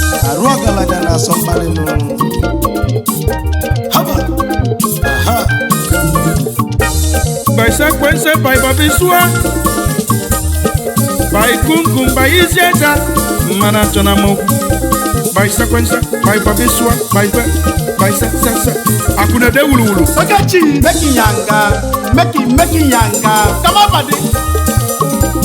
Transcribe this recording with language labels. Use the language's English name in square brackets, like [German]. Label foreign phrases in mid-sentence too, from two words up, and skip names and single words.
[Igbo] Arụ ọgaranya na Asọmkpali nụ. Haba. Aha. [English] By Sekwense, by Babisua, by Kumkum, by Iziaja, Mana Chonamo, by Sekwense, by Babisua, by Be-, by Se-, Se-, Se-, Akuna de Wulu Wulu. Okechi, make it yanga, make it, make it yanga. Come on, buddy.